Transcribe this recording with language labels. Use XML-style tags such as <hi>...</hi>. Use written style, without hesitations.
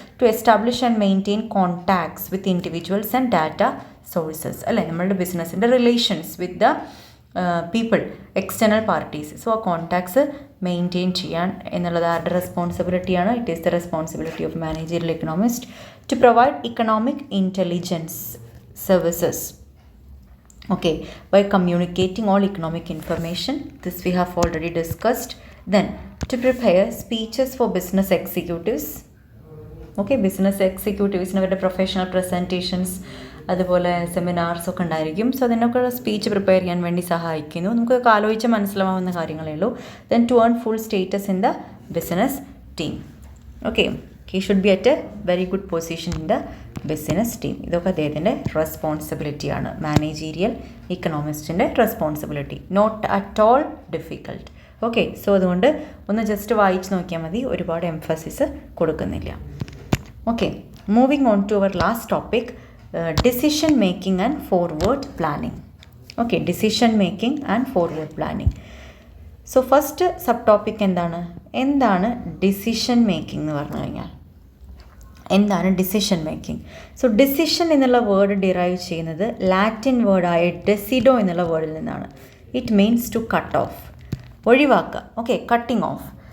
<en>to establish and maintain contacts with individuals and data sources, അല്ലേ,</en> <ml>നമ്മളുടെ ബിസിനസ്സിൻ്റെ</ml> <en>Relations with the people, external parties.</en> <ml>So ആ contacts maintain ചെയ്യാൻ എന്നുള്ളത് ആരുടെ റെസ്പോൺസിബിലിറ്റിയാണ്?</ml> <en>It is the responsibility of managerial economist. To provide economic intelligence services, okay, by communicating all economic information. This we have already discussed. Then to prepare speeches for business executives, okay, business executives</en> <ml>അവരുടെ professional presentations, അതുപോലെ seminars ഒക്കെ ഉണ്ടായിരിക്കും. So അതിനൊക്കെ speech prepare ചെയ്യാൻ വേണ്ടി സഹായിക്കുന്നു. നമുക്ക് ആലോചിച്ച് മനസ്സിലാവുന്ന കാര്യങ്ങളേ ഉള്ളൂ.</ml> <en>Then to earn full status in the business team, okay, he should be at a very good position in the business team.</en> <ml>ഇതൊക്കെ അദ്ദേഹത്തിൻ്റെ റെസ്പോൺസിബിലിറ്റിയാണ്, managerial ഇക്കണോമിസ്റ്റിൻ്റെ responsibility.</ml> <en>not at all difficult,</en> <ml>okay. So അതുകൊണ്ട് ഒന്ന് ജസ്റ്റ് വായിച്ച് നോക്കിയാൽ മതി, ഒരുപാട് emphasis കൊടുക്കുന്നില്ല.</ml> <en>Okay, moving on to our last topic, decision making and forward planning. Okay, decision making and forward planning.</en> <ml>So first sub topic എന്താണ് decision making എന്ന് പറഞ്ഞു കഴിഞ്ഞാൽ എന്താണ് ഡിസിഷൻ മേക്കിംഗ്? സോ ഡിസിഷൻ എന്നുള്ള വേർഡ് ഡിറൈവ് ചെയ്യുന്നത് Latin വേർഡായ ഡെസിഡോ എന്നുള്ള വേർഡിൽ നിന്നാണ്.</ml> <en>it means to cut off,</en> <ml>ഒഴിവാക്കുക,</ml> <en>Okay, cutting off.</en>